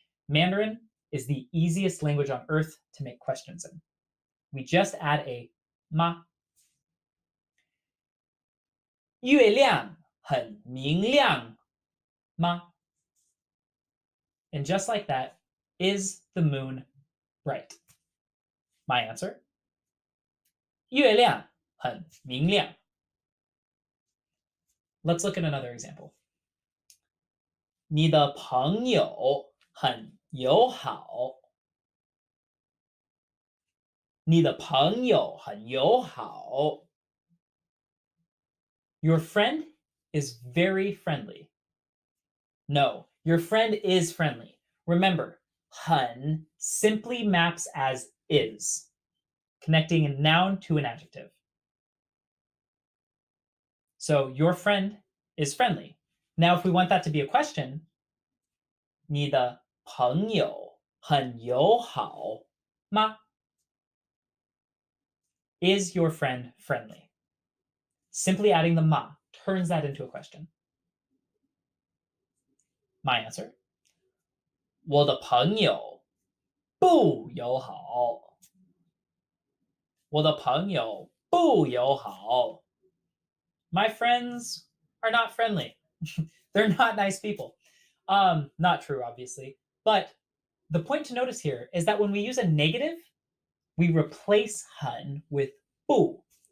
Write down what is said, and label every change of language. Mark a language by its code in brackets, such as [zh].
[en] Mandarin is the easiest language on earth to make questions in. We just add a 吗. [zh] 月亮很明亮吗? [en] And just like that, is the moon bright? My answer, [zh] 月亮很明亮. [en] Let's look at another example. [zh] 你的朋友很友好。你的朋友很友好。 [en] Your friend is very friendly. No, your friend is friendly. Remember, 很 simply maps as is, connecting a noun to an adjective. So your friend is friendly. Now, if we want that to be a question, [zh] 你的朋友很友好吗? [en] Is your friend friendly? Simply adding the 嘛 turns that into a question. My answer, [zh] 我的朋友不友好。我的朋友不友好。 [en] My friends are not friendly. They're not nice people. Not true, obviously. But the point to notice here is that when we use a negative, we replace 很 with 不.